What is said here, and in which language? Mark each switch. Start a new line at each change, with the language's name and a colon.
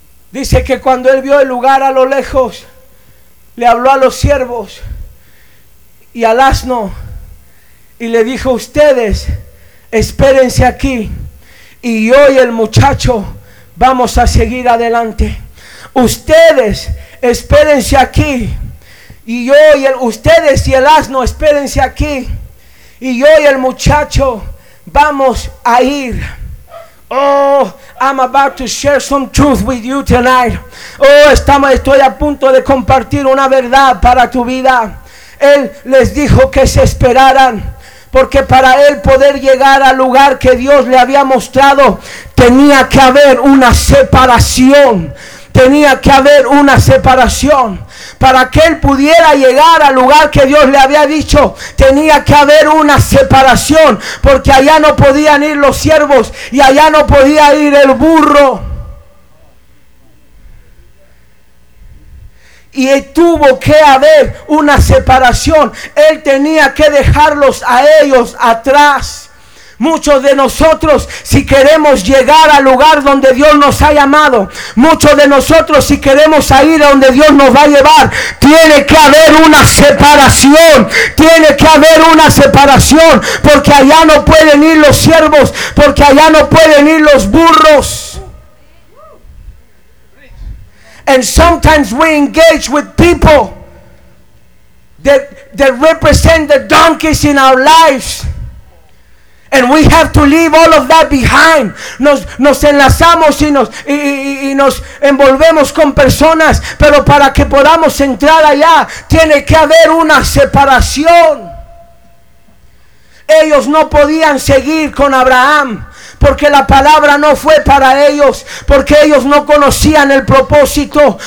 Spanish: Dice que cuando Él vio el lugar a lo lejos, le habló a los siervos y al asno y le dijo: ustedes espérense aquí y yo y el muchacho vamos a seguir adelante. Ustedes espérense aquí y yo y el, ustedes y el asno espérense aquí y yo y el muchacho vamos a ir.
English: Oh, I'm about to share some truth with you tonight.
Spanish: Oh, estoy a punto de compartir una verdad para tu vida. Él les dijo que se esperaran, porque para él poder llegar al lugar que Dios le había mostrado, tenía que haber una separación. Tenía que haber una separación. Para que él pudiera llegar al lugar que Dios le había dicho, tenía que haber una separación, porque allá no podían ir los siervos y allá no podía ir el burro. Y tuvo que haber una separación. Él tenía que dejarlos a ellos atrás. Muchos de nosotros, si queremos llegar al lugar donde Dios nos ha llamado, muchos de nosotros, si queremos ir a donde Dios nos va a llevar, tiene que haber una separación. Tiene que haber una separación, porque allá no pueden ir los siervos, porque allá no pueden ir los burros.
English: And sometimes we engage with people that represent the donkeys in our lives. And we have to leave all of that behind.
Spanish: Nos enlazamos y nos envolvemos con personas, pero para que podamos entrar allá, tiene que haber una separación. Ellos no podían seguir con Abraham, porque la palabra no fue para ellos, porque ellos no conocían el propósito.